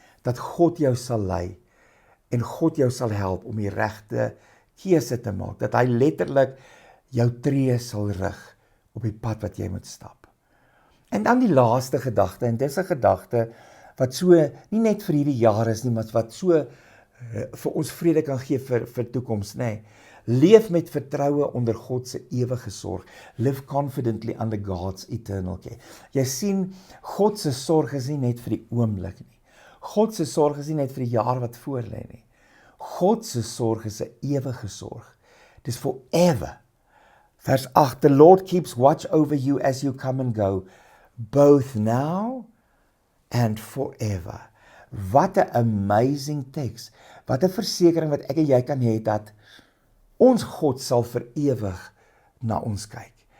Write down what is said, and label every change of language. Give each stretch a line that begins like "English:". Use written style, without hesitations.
Afrikaans: Dat God jou sal lei en God jou sal help om die regte keuse te maak. Dat hy letterlik jou tree sal rig op die pad wat jy moet stap. En dan die laaste gedagte, en dis 'n gedagte wat so nie net vir hierdie jaar is nie, maar wat so vir ons vrede kan gee vir toekoms, nê. Leef met vertroue onder God se ewige sorg.
English: Live confidently under God's eternal care.
Afrikaans: Jy sien, God se sorg is nie net vir die oomblik nie. God se sorg is nie net vir die jaar wat voor lê nie. God se sorg is 'n ewige sorg. Dis forever. Vers 8,
English: the Lord keeps watch over you as you come and go, both now and forever.
Afrikaans: Wat 'n amazing text. Wat 'n versekering wat ek en jy kan hê dat ons God sal vir ewig na ons kyk.